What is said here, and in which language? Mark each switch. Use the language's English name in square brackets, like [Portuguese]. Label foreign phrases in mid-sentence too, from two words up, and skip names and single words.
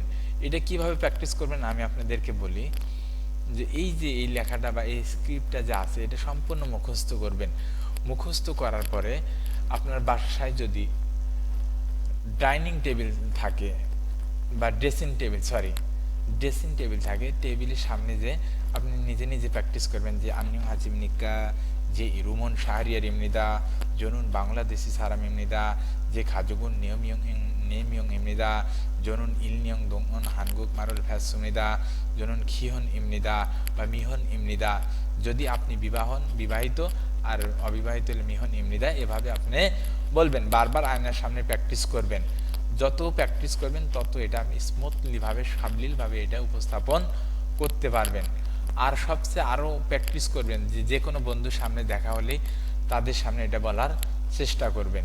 [Bangla] এটা কিভাবে প্র্যাকটিস করবেন আমি আপনাদেরকে বলি যে এই লেখাটা বা এই স্ক্রিপ্টটা যা আছে এটা সম্পূর্ণ মুখস্থ করবেন। মুখস্থ করার পরে আপনার বাসায় যদি ডাইনিং টেবিল থাকে বা ড্রেসিং টেবিল থাকে, টেবিলের সামনে যে আপনি নিজে নিজে প্র্যাকটিস করবেন যে [Korean] 안녕 하십니까, 제 이름은 샤리얼입니다, 저는 방글라데시 사람입니다, 제 가족은 4명입니다, 저는 1년 동안 한국말을 배웠습니다, 저는 기혼입니다 [Bangla] বা মিহন입니다। যদি আপনি বিবাহিত আর অবিবাহিত হলে মিহন입니다, এভাবে আপনি বলবেন, বারবার আয়নার সামনে প্র্যাকটিস করবেন। যত প্র্যাকটিস করবেন তত এটা আপনি স্মুথলিভাবে সাবলীলভাবে এটা উপস্থাপন করতে পারবেন। আর সবচেয়ে আরও প্র্যাকটিস করবেন যে কোনো বন্ধুর সামনে দেখা হলেই তাদের সামনে এটা বলার চেষ্টা করবেন।